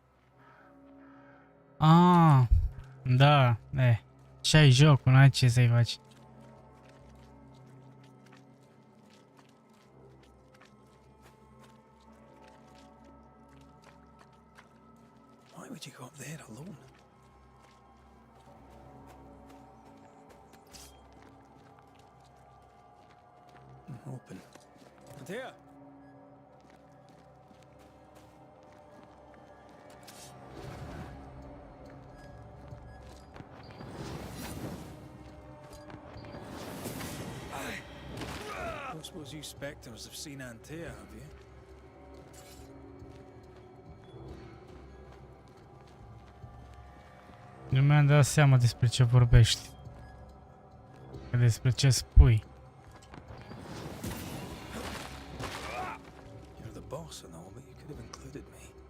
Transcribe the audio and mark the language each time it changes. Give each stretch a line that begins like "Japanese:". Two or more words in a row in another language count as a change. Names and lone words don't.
Romanian: Ah, da, ce-ai jocul, n-ai ce să-i faci.
English: Why would you go up there alone? Open. Antea? I don't suppose you spectres have seen Antea, have you?
Romanian: Nu mi-am dat seama despre ce vorbești. Despre ce spui.
English: You're the boss and all, but you could have included me.